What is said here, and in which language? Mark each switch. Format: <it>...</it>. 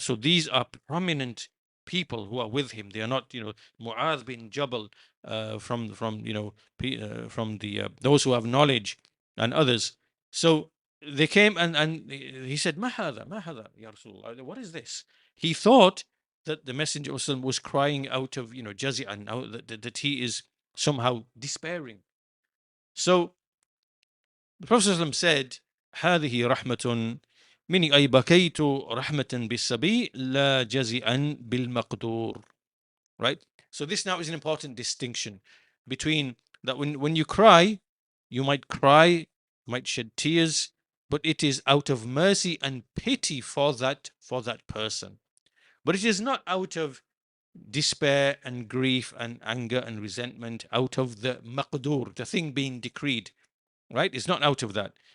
<en>So these are prominent people who are with him. They are not, Mu'adh bin Jabal, from the those who have knowledge, and others.</en> <ar>So they came, and he said, "Ma hada, ma hada, ya Rasulullah.</ar> <en>What is this?" He thought that the Messenger of Allah was crying out of, jazi'an, that he is somehow despairing. So the Prophet ﷺ said,</en> <ar>هذه رحمة, meaning أي بكيت رحمة بالصبي لا جزئا بالمقدور.</ar> <en>Right? So this now is an important distinction between that when you cry, you might shed tears, but it is out of mercy and pity for that person. But it is not out of despair and grief and anger and resentment, out of the maqdur, the thing being decreed. Right? It's not out of that.</en>